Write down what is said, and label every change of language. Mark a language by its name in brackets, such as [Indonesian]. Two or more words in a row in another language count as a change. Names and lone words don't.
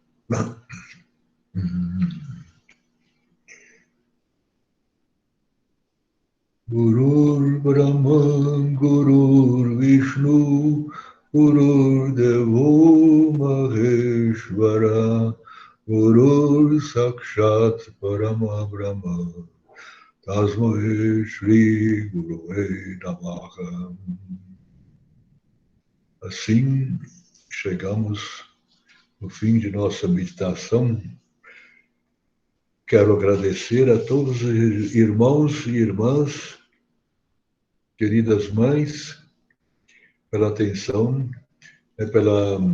[Sanskrit] गुरुर्ब्रह्मा गुरुर्विष्णुः गुरुर्देवो महेश्वरः गुरुः साक्षात् परं ब्रह्म तस्मै श्री गुरवे नमः. [Portuguese] Assim, chegamos no fim de nossa meditação. Quero agradecer a todos os irmãos e irmãs, queridas mães, pela atenção, pela...